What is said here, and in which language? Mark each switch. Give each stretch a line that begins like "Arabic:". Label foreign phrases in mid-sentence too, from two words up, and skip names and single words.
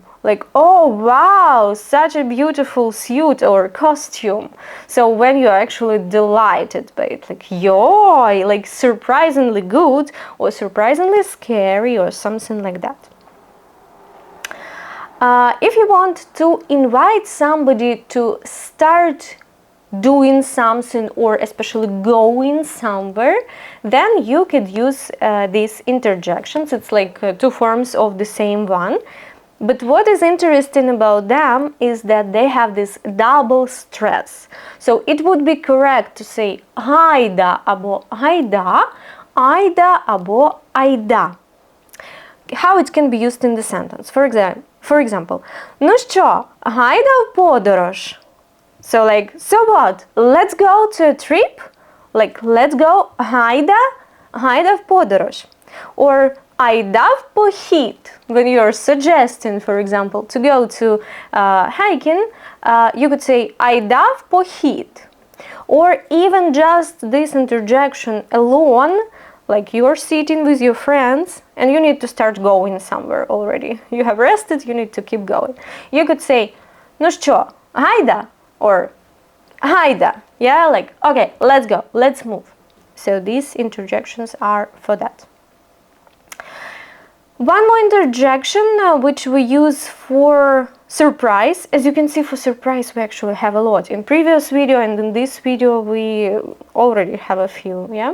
English: Like, oh wow, such a beautiful suit or costume. So when you're actually delighted by it, like, yoy, like surprisingly good or surprisingly scary or something like that. If you want to invite somebody to start doing something or especially going somewhere, then you could use these interjections. It's like 2 forms of the same one. But what is interesting about them is that they have this double stress. So it would be correct to say
Ukrainian: гайда або гайда, айда або айда.
English: How it can be used in the sentence. For example,
Ukrainian: ну що, гайда в подорож?
English: So like, so what? Let's go to a trip? Like, let's go
Ukrainian: гайда в подорож. Or айда в похід.
English: When you are suggesting, for example, to go to hiking, you could say
Ukrainian: айда в похід.
English: Or even just this interjection alone, like you are sitting with your friends and you need to start going somewhere already. You have rested, you need to keep going. You could say,
Ukrainian: ну що, гайда? Or гайда.
English: Yeah, like, okay, let's go, let's move. So these interjections are for that. One more interjection which we use for surprise. As you can see, for surprise we actually have a lot. In previous video and in this video we already have a few, yeah?